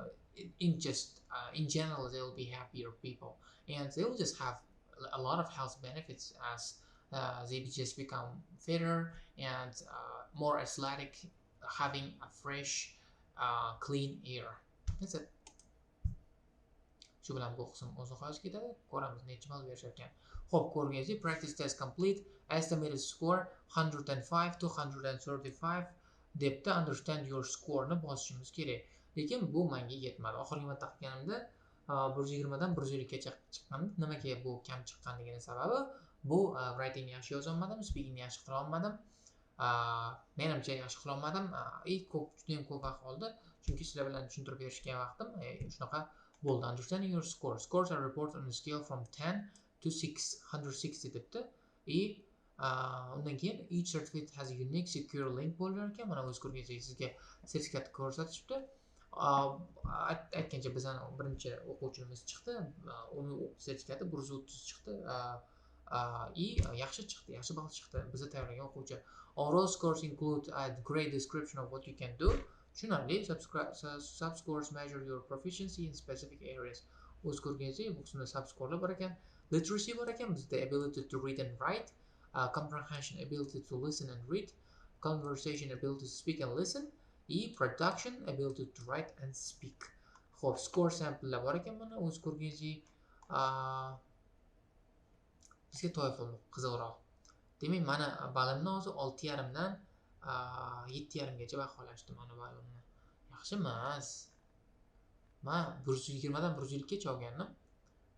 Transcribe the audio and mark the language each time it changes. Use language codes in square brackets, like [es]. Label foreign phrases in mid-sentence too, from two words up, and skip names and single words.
[en] in general they'll be happier people, and they'll just have a lot of health benefits as they just become fitter and more athletic, having a fresh clean air. That's it. [uz] Shu bilan bu qism o'z nihoyasiga ketadi. Ko'ramiz necha ball berishar ekan. Xo'p, ko'rganingizdek, [en] practice test complete. Estimated score [uz] 105 to 135 debdi. [en] Understand your score [uz] ni bosishimiz kerak. Lekin bu menga yetmadi. Oxirgi marta qilganimda 120 dan 150 gacha chiqqan. Nimaga bu kam chiqqanligini sababi bu writing yaxshi yoza olmadim, speaking yaxshi qila olmadim. Menimcha yaxshi qila olmadim. Juda ham ko'p vaqt oldi, chunki sizlar bilan tushuntirib berishga vaqtim shunaqa bo'ldi. [en] Understanding your score. Scores are reported on a scale from 10 to 160 debdi. [uz] Undan keyin [en] each certificate has a unique secure link [uz] bo'lar ekan. Mana o'z ko'rganingizdek sizga sertifikat ko'rsatishibdi. Aytgancha bizani birinchi o'quvchimiz chiqdi. Uni sertifikati 130 chiqdi. Yaxshi chiqdi, yaxshi ball chiqdi. Bizni tayyorlagan o'quvchi. [en] Overall scores include a great description of what you can do. [uz] Tushunarli. [en] Subscores measure your proficiency in specific areas. [uz] O'z ko'rganingizdek bu qismda subscorelar bor ekan. [en] Literacy [uz] bor ekan, bizda [en] ability to read and write, comprehension, ability to listen and read, conversation, ability to speak and listen, production, ability to write and speak. [uz] Xo'p, score samplelar bor ekan, mana o'z ko'rganingizdek bizga TOEFL qiziqroq. Demak, mana balimni hozir 6,5 dan 7,5 gacha baholashdi mana balimni. Yaxshi emas. Men 120 dan 150 gacha olgandim.